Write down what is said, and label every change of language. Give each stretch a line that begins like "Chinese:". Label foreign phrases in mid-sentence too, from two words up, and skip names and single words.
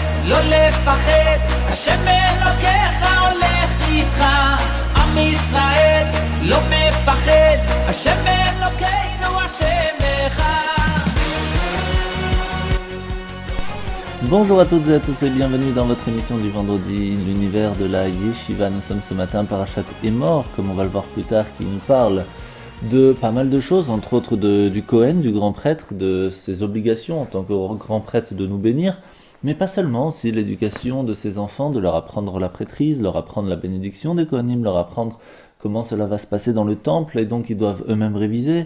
Hebrew: לא לפחד, השם אלוקיך הולך איתך. עם ישראל לא מפחד, השם אלוקינו השם אחד.
French: Bonjour à toutes et à tous et bienvenue dans votre émission du vendredi, l'univers de la Yeshiva. Nous sommes ce matin Parashat Emor, comme on va le voir plus tard, qui nous parle de pas mal de choses, entre autres du Kohen, du grand prêtre, de ses obligations en tant que grand prêtre de nous bénir, mais pas seulement, aussi l'éducation de ses enfants, de leur apprendre la prêtrise, leur apprendre la bénédiction des Kohanim, leur apprendre comment cela va se passer dans le temple, et donc ils doivent eux-mêmes réviser.